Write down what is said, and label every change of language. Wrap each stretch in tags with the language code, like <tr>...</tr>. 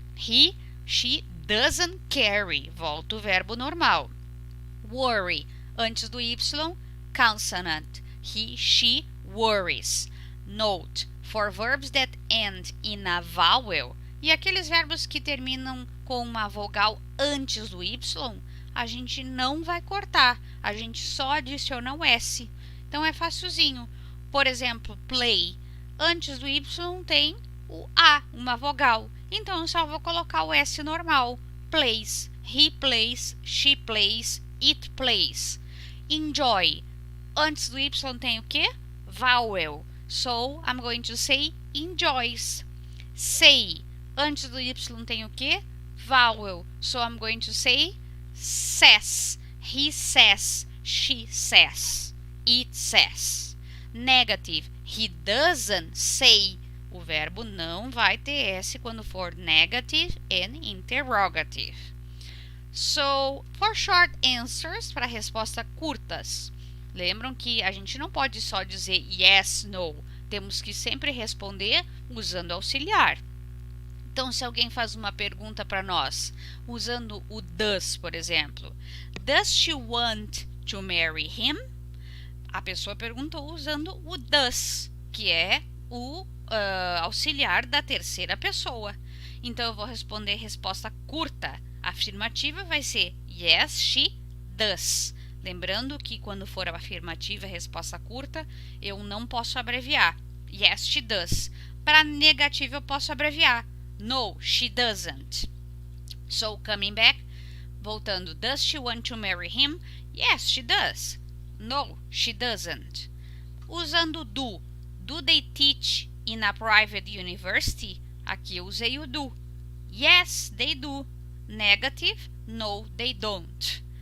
<en>He, she doesn't carry.</en> <pt>Volta o verbo normal.</pt> <en>Worry.</en> <pt>Antes do Y,</pt> <en>consonant. He, she worries. Note, for verbs that end in a vowel,</en> <pt>e aqueles verbos que terminam com uma vogal antes do Y, a gente não vai cortar, a gente só adiciona o S. Então é facilzinho. Por exemplo, play. Antes do Y tem o A, uma vogal. Então eu só vou colocar o S normal.</pt> <en>Plays. He plays, she plays, it plays. Enjoy.</en> <pt>Antes do Y tem o quê?</pt> <en>Vowel. So, I'm going to say enjoys.</en> <pt>Say. Antes do Y tem o quê? Vowel.</pt> <en>So, I'm going to say says. He says. She says. It says. Negative. He doesn't say.</en> <pt>O verbo não vai ter S quando for</pt> <en>negative and interrogative. So, for short answers,</en> <pt>para respostas curtas, lembram que a gente não pode só dizer</pt> <en>yes, no.</en> <pt>Temos que sempre responder usando auxiliar. Então, se alguém faz uma pergunta para nós, usando o does, por exemplo.</pt> <en>Does she want to marry him?</en> <pt>A pessoa perguntou usando o does, que é o auxiliar da terceira pessoa. Então, eu vou responder resposta curta. A afirmativa vai ser</pt> <en>yes, she does.</en> <pt>Lembrando que quando for a afirmativa, a resposta curta, eu não posso abreviar.</pt> <en>Yes, she does.</en> <pt>Para negativa, eu posso abreviar.</pt> <en>No, she doesn't. So, coming back,</en> <pt>voltando.</pt> <en>Does she want to marry him? Yes, she does. No, she doesn't.</en> <pt>Usando do.</pt> <en>Do they teach in a private university?</en> <pt>Aqui eu usei o do.</pt> <en>Yes, they do.</en> <pt>Negative,</pt> <en>no, they don't.</en>